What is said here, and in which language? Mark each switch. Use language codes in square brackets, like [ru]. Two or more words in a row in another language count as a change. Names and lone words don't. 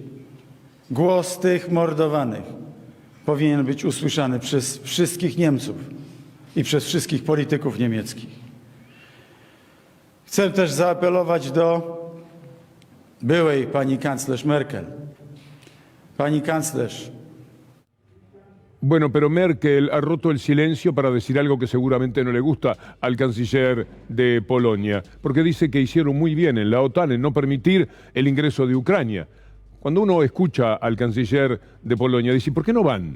[pl] Głos tych mordowanych powinien być usłyszany przez wszystkich Niemców i przez wszystkich polityków niemieckich. Chcę też zaapelować do byłej pani kanclerz Merkel. Pani kanclerz. [es] Bueno, pero Merkel ha roto el silencio para decir algo que seguramente no le gusta al canciller de Polonia, porque dice que hicieron muy bien en la OTAN en no permitir el ingreso de Ucrania. Cuando uno escucha al canciller de Polonia, dice, ¿por qué no van?